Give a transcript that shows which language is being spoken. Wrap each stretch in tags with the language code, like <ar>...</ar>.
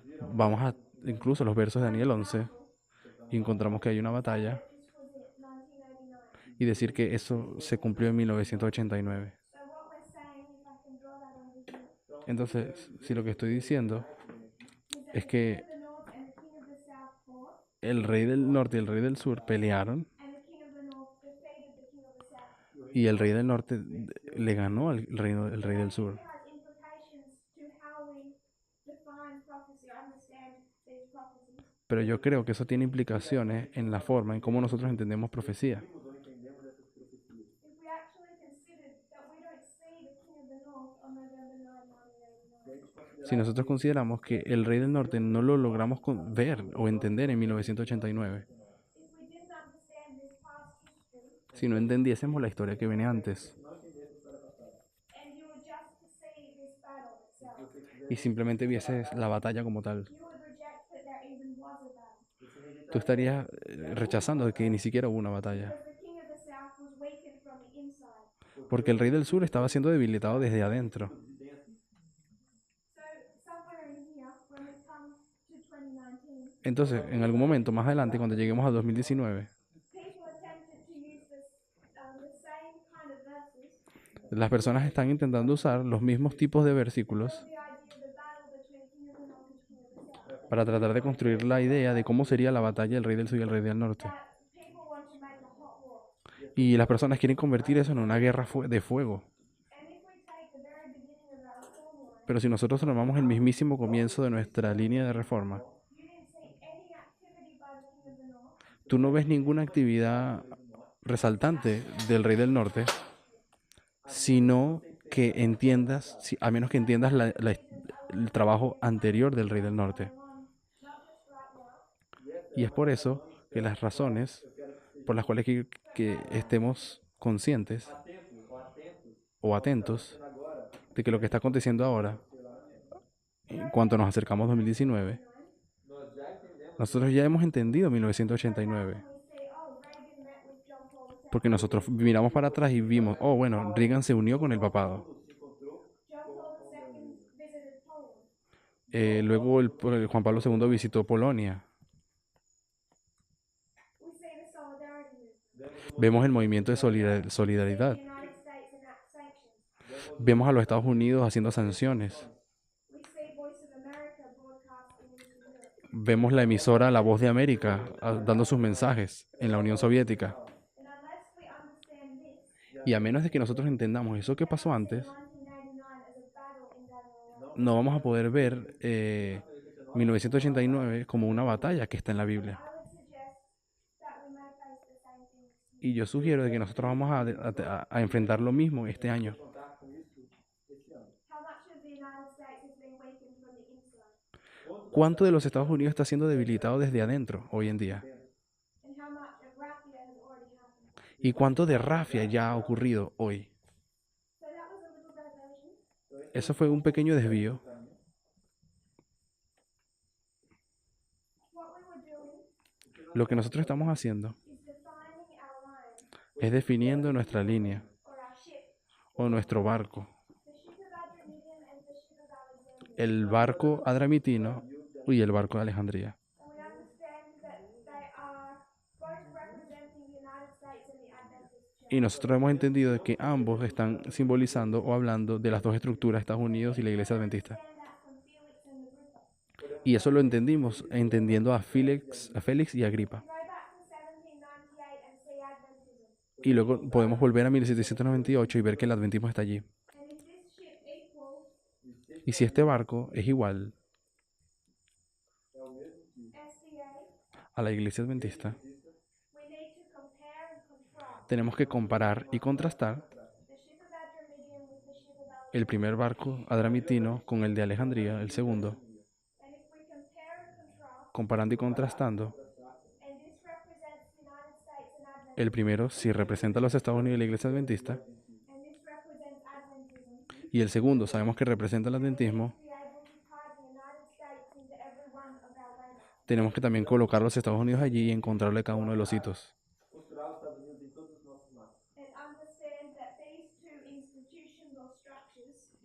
<es>Vamos a incluso los versos de Daniel 11 y encontramos que hay una batalla</es> <en>this was it, 1989.</en> <es>y decir que eso se cumplió en 1989.</es> <en>So what we're saying, if I can draw that over here,</en> <es>Entonces, si lo que estoy diciendo</es> <en>is that</en> <es>es</es> <en>the King</en> <es>que</es> <en>of the North and the King of the South fought,</en> <es>el rey del norte y el rey del sur pelearon</es> <en>and the King of the North defeated the King of the South.</en> <es>y el rey del norte le ganó al el rey del sur.</es> <en>It has implications to how we define prophecy or understand these prophecies.</en> <es>Pero yo creo que eso tiene implicaciones en la forma en cómo nosotros entendemos profecía.</es> <en>If we actually considered that we don't see the King of the North on November 9, 1989.</en> <es>si nosotros consideramos que el Rey del Norte no lo logramos ver o entender en 1989,</es> <en>if we didn't understand this past history,</en> <es>si no entendiésemos la historia que viene antes</es> <pt>não entendesse a história passada,</pt> <en>and you were just to see this battle itself,</en> <pt>você quisesse,</pt> <es>y simplemente vieses la batalla como tal,</es> <en>you would reject that there even was a battle.</en> <pt>você rejeitaria</pt> <es>tú estarías rechazando de que ni siquiera hubo una batalla.</es> <en>Because the king of the south was weakened from the inside.</en> <es>Porque el Rey del Sur estaba siendo debilitado desde adentro.</es> <pt>de dentro.</pt> <en>So somewhere in here, when we come to 2019,</en> <es>Entonces, en algún momento más adelante, cuando lleguemos a 2019,</es> <en>people attempted to use the same kind of verses</en> <es>las personas están intentando usar los mismos tipos de versículos</es> <en>for the idea of the battle between king of the north and king of the south.</en> <es>para tratar de construir la idea de cómo sería la batalla del Rey del Sur y el Rey del Norte.</es> <en>That people want to make a hot war.</en> <es>Y las personas quieren convertir eso en una guerra de fuego.</es> <en>And if we take the very beginning of our reform line,</en> <es>Pero si nosotros tomamos el mismísimo comienzo de nuestra línea de reforma,</es> <en>you didn't see any activity by the king of the north</en> <es>tú no ves ninguna actividad resaltante del Rey del Norte, sino que entiendas, a menos que entiendas el trabajo anterior del Rey del Norte.</es> <en>on, not just right now,</en> <es>Y es por eso que las razones por las cuales que estemos conscientes atentos o atentos</es> <pt>agora,</pt> <es>de que lo que está aconteciendo ahora, en cuanto nos acercamos a 2019,</es> <pt>nós já entendemos</pt> <es>nosotros ya hemos entendido 1989.</es> <en>we say, oh, Reagan met with John Paul II.</en> <es>Porque nosotros miramos para atrás y vimos, oh, bueno, Reagan se unió con el papado.</es> <pt>se encontrou,</pt> <en>John Paul II visited Poland.</en> <es>Luego el Juan Pablo II visitó Polonia.</es> <en>We see the solidarity movement.</en> <es>Vemos el movimiento de solidaridad.</es> <en>The United States enact sanctions.</en> <es>Vemos a los Estados Unidos haciendo sanciones.</es> <en>We see Voice of America broadcasting into Europe.</en> <es>Vemos la emisora La Voz de América dando sus mensajes en la Unión Soviética.</es> <en>And unless we understand this,</en> <es>Y a menos de que nosotros entendamos eso que pasó antes,</es> <en>1989 as a battle in Babylon,</en> <es>no vamos a poder ver 1989 como una batalla que está en la Biblia.</es> <en>I would suggest that we may face the same thing this year.</en> <es>Y yo sugiero de que nosotros vamos a enfrentar lo mismo este año.</es> <pt>contar com isso esse ano.</pt> <en>How much of the United States has been weakened from the inside?</en> <es>¿Cuánto de los Estados Unidos está siendo debilitado desde adentro hoy en día?</es> <en>And how much of raffia has already happened?</en> <es>¿Y cuánto de rafia ya ha ocurrido hoy?</es> <en>So that was a little diversion.</en> <es>Eso fue un pequeño desvío.</es> <en>What we were doing</en> <es>Lo que nosotros estamos haciendo</es> <en>is defining our line</en> <es>es definiendo nuestra línea</es> <en>or our ship.</en> <es>o nuestro barco.</es> <en>The ship of Adramyttian and the ship of Alexandria.</en> <es>El barco adramitino y el barco de Alejandría.</es> <en>And we understand that they are both representing the United States and the Adventist Church.</en> <es>Y nosotros hemos entendido de que ambos están simbolizando o hablando de las dos estructuras, Estados Unidos y la Iglesia Adventista.</es> <en>Understand that from Felix and Agrippa.</en> <es>Y eso lo entendimos entendiendo a Félix y a Agripa.</es> <en>Go back to 1798 and see Adventism.</en> <es>Y luego podemos volver a 1798 y ver que el adventismo está allí.</es> <en>And if this ship equals</en> <es>Y si este barco es igual</es> <en>SDA,</en> <es>a la Iglesia Adventista,</es> <en>we need to compare and contrast</en> <es>tenemos que comparar y contrastar</es> <en>the ship of Adramyttian with the ship of Alexandria.</en> <es>el primer barco adramitino con el de Alejandría, el segundo,</es> <en>And if we compare and contrast,</en> <es>comparando y contrastando.</es> <en>and this represents the United States and Adventism,</en> <es>El primero si representa a los Estados Unidos y la Iglesia Adventista,</es> <en>and this represents Adventism,</en> <es>y el segundo sabemos que representa el adventismo,</es> <en>be able to tie the United States into every one of our labels.</en> <es>tenemos que también colocar a los Estados Unidos allí y encontrarle cada uno de los hitos.</es> <pt>Costurar os Estados Unidos em todos os nossos mapas.</pt> <en>And understand that these two institutions or structures</en>